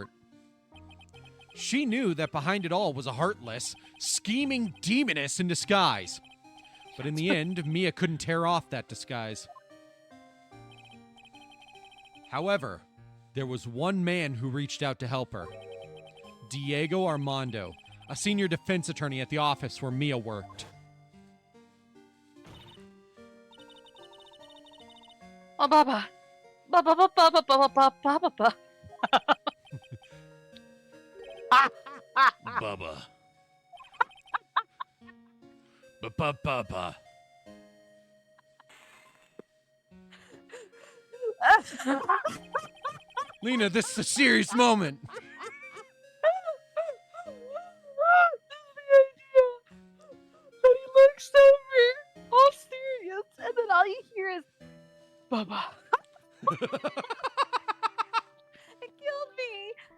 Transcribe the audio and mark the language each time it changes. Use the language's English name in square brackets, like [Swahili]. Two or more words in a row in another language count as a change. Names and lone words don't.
[English] She knew that behind it all was a heartless, scheming demoness in disguise. But in the end, Mia couldn't tear off that disguise. However, there was one man who reached out to help her. Diego Armando, a senior defense attorney at the office where Mia worked. Oh, Baba. Baba, Baba, Baba, Baba, Baba, Baba. Bubba. Ba-ba-ba-ba. Lena, this is a serious moment. But he looks over, all serious, and then all you hear is, Bubba. It killed me.